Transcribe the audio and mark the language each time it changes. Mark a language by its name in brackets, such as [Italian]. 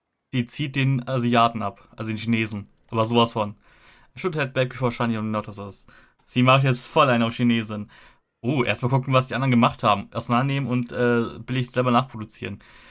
[German] Sie zieht den Asiaten ab, also den Chinesen. Aber sowas von. [English] I should head back before Shiny only notices. [German] Sie macht jetzt voll einen auf Chinesin. Erstmal gucken, was die anderen gemacht haben. Auseinandernehmen und billig selber nachproduzieren.